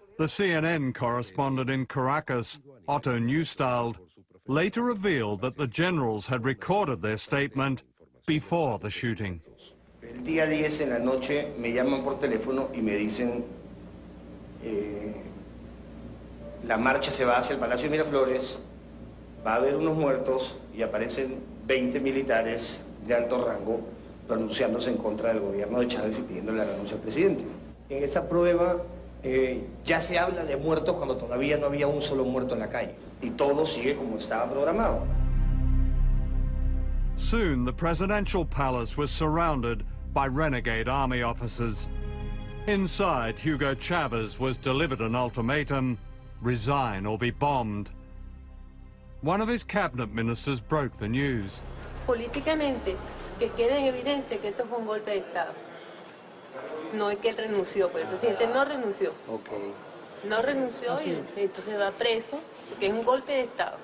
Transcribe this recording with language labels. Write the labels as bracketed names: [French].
[English] The CNN correspondent in Caracas, Otto Neustald, later revealed that the generals had recorded their statement before the shooting. [Spanish] El día 10 en la noche me llaman por teléfono y me dicen la marcha se va hacia el Palacio de Miraflores, va a haber unos muertos y aparecen 20 militares de alto rango pronunciándose en contra del gobierno de Chávez y pidiendo la renuncia al presidente. En esa prueba ya se habla de muertos cuando todavía no había un solo muerto en la calle y todo sigue como estaba programado. [English] Soon, the presidential palace was surrounded by renegade army officers. Inside, Hugo Chavez was delivered an ultimatum: resign or be bombed. One of his cabinet ministers broke the news. [Spanish] Políticamente, que quede en evidencia que esto fue un golpe de Estado. No es que él renunció, pero el presidente no renunció. Okay. No renunció y entonces va preso, porque es un golpe de Estado.